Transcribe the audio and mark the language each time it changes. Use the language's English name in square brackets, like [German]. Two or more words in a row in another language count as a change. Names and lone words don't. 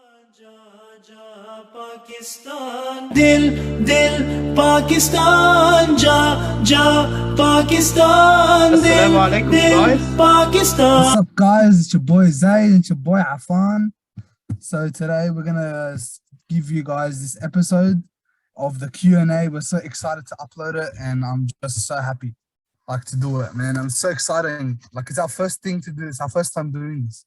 [Urdu] پاکستان دل دل پاکستان جا جا پاکستان دل [English] Assalamualaikum, [Urdu] दिल [English] guys. पाकिस्तान. What's up, guys? It's your boy Zaid. It's your boy Afan. So today we're gonna give you guys this episode of the Q&A. We're so excited to upload it, and I'm just so happy, like, to do it, man. I'm so excited. Like, it's our first thing to do. It's our first time doing this.